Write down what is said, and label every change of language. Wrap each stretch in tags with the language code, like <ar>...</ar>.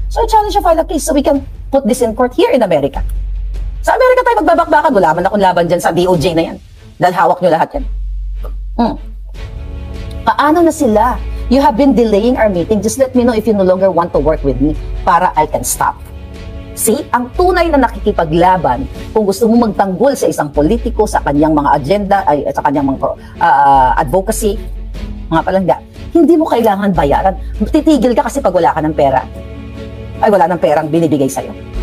<en>So I challenge you, file a case so we can put this in court here in America.</en> <tl>Sa Amerika tayo magbabakbakan, wala man akong laban dyan sa DOJ na yan. Dahil hawak nyo lahat yan. Paano na sila?</tl> <en>You have been delaying our meeting. Just let me know if you no longer want to work with me para I can stop.</en> <tl>See, ang tunay na nakikipaglaban, kung gusto mo magtanggol sa isang politiko, sa kanyang mga agenda, sa kanyang mga advocacy, mga palangga, hindi mo kailangan bayaran. Titigil ka kasi pag wala ka ng pera. Ay, wala ng perang binibigay sa'yo.</tl>